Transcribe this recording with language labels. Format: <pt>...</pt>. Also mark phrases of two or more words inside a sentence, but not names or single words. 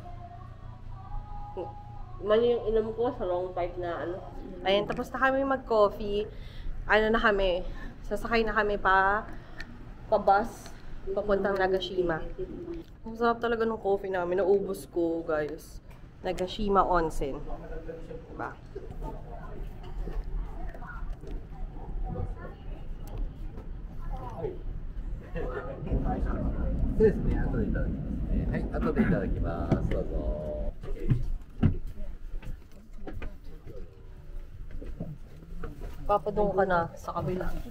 <tl>Mali yung inom ko sa</tl> <en>long pipe</en> <tl>na Ayan, tapos na kami mag-coffee. Na kami. Sasakay na kami pa bus. Papuntang Nagashima. Ang sarap talaga ng coffee namin. Naubos ko, guys. Nagashima Onsen. Diba?</tl> <ja>そうですね、後でいただきますね。はい、後でいただきます。どうぞ。</ja> <tl>Papadong ka na sa kabila.</tl>